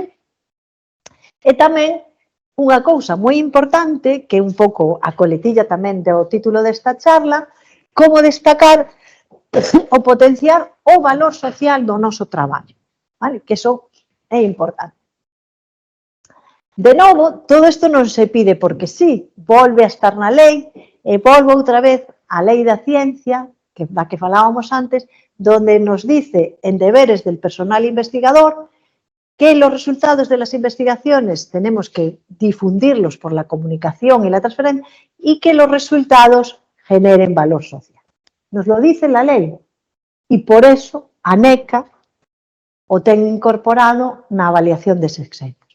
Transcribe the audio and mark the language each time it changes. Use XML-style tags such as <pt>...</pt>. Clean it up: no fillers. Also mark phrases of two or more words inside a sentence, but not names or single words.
<gl>E tamén unha cousa moi importante, que é un pouco a coletilla tamén do título desta charla, como destacar o potenciar o valor social do noso traballo, vale? Que iso é importante. De novo, todo isto non se pide porque sí, volve a estar na lei e volve outra vez a lei da ciencia, da que falábamos antes,</gl> <es>donde nos dice en deberes del personal investigador que los resultados de las investigaciones tenemos que difundirlos por la comunicación y la transferencia y que los resultados generen valor social. Nos lo dice la ley y por eso</es> <gl>a NECA o ten incorporado na avaliación de sexenios.</gl>